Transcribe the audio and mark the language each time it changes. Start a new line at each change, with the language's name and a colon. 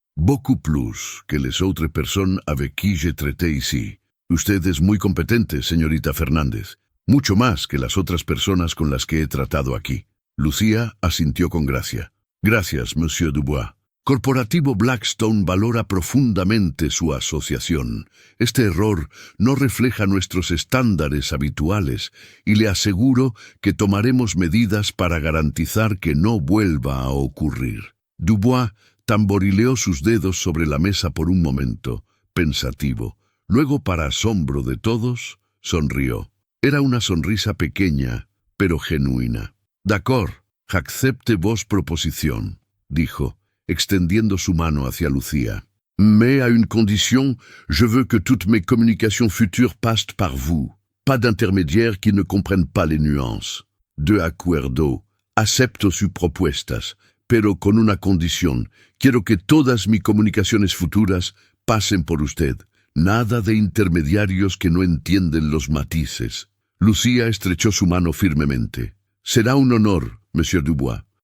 French: «Beaucoup plus que les autres personnes avec qui j'ai traité ici».
Spanish: Usted es muy competente, señorita Fernández. Mucho más que las otras personas con las que he tratado aquí. Lucía asintió con gracia. «Gracias, monsieur Dubois». Corporativo Blackstone valora profundamente su asociación. Este error no refleja nuestros estándares habituales y le aseguro que tomaremos medidas para garantizar que no vuelva a ocurrir. Dubois tamborileó sus dedos sobre la mesa por un momento, pensativo. Luego, para asombro de todos, sonrió. Era una sonrisa pequeña, pero genuina.
French: «D'accord, j'accepte vos proposition»,
Spanish: dijo, extendiendo su mano hacia Lucía.
French: «Mais à une condition, je veux que toutes mes communications futures passent par vous. Pas d'intermédiaires qui ne comprennent pas les nuances.
Spanish: De acuerdo, acepto sus propuestas, pero con una condición. Quiero que todas mis comunicaciones futuras pasen por usted. Nada de intermediarios que no entienden los matices». Lucía estrechó su mano firmemente. «Será un honor, monsieur Dubois».